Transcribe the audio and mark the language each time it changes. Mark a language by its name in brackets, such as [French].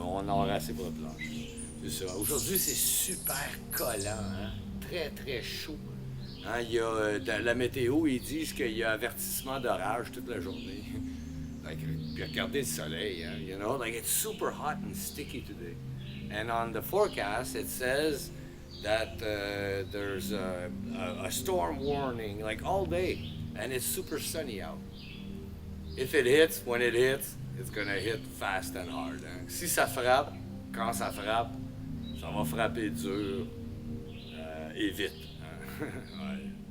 [French] On en aura assez pour le plancher. C'est ça. Aujourd'hui, c'est super collant, hein? Très très chaud. Hein, il y a, dans la météo, ils disent qu'il y a avertissement d'orage toute la journée. [English] Like, [French] puis regardez le soleil, hein, [English] you know, like it's super hot and sticky today. And on the forecast, it says that there's a storm warning, like all day, and it's super sunny out. If it hits, when it hits, it's gonna hit fast and hard. [French] Hein. Si ça frappe, quand ça frappe, ça va frapper dur et vite. Hein. Ouais.